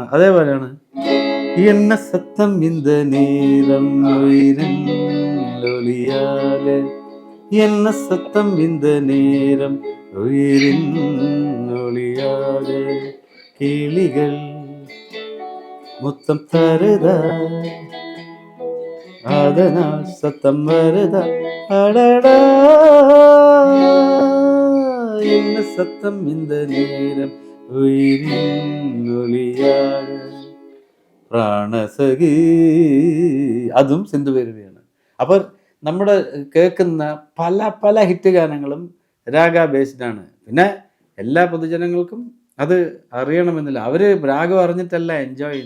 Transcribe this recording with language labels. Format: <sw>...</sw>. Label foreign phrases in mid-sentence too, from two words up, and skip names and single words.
<ta>അതേപോലെയാണ് என்ன சத்தம் இந்த நேரம் ஒளியாகெ, என்ன சத்தம் இந்த நேரம் ஒளியாகெ, கிளிகள் முத்தம் தருதா அதனால் சத்தம் வருதா அடடா, என்ன சத்தம் இந்த நேரம் உயிரின் ஒளியாக</ta> <ml>പ്രാണസഖി, അതും സിന്ധുഭൈരവിയാണ്. അപ്പോൾ നമ്മുടെ കേൾക്കുന്ന പല പല ഹിറ്റ് ഗാനങ്ങളും രാഗ ബേസ്ഡാണ്. പിന്നെ എല്ലാ പൊതുജനങ്ങൾക്കും അത് അറിയണമെന്നില്ല, അവർ രാഗം അറിഞ്ഞിട്ടല്ല എൻജോയ് ചെയ്യുന്നത്.</ml>